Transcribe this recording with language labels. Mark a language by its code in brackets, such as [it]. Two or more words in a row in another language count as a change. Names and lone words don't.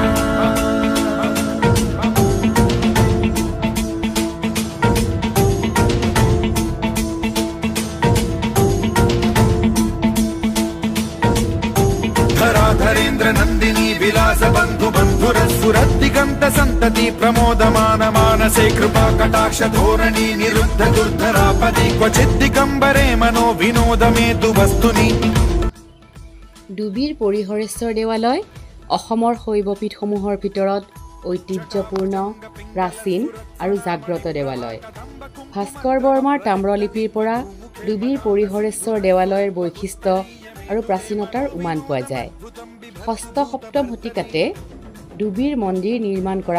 [sa] धराधरेन्द्र नन्दिनी विलास बन्धु बन्धुरस्फुरद्दिगन्त सन्तति प्रमोदमान मानसे कृपा कटाक्ष धोरणी निरुद्ध दुर्धरापदि क्वचित् दिगम्बरे मनो विनोदमेतु वस्तुनि [as] ডুবিৰ পৰিহৰেশ্বৰ দেৱালয় অসমৰ শৈৱপীঠসমূহৰ ভিতৰত ঐতিহ্যপূৰ্ণ প্ৰাচীন আৰু জাগ্ৰত দেৱালয় ভাস্কৰ বৰ্মাৰ তাম্ৰলিপিৰ পৰা ডুবিৰ পৰিহৰেশ্বৰ দেৱালয়ৰ বৈশিষ্ট্য আৰু প্ৰাচীনতাৰ উমান পোৱা যায় ষষ্ঠ সপ্তম শতিকাতে ডুবিৰ মন্দিৰ নিৰ্মাণ কৰা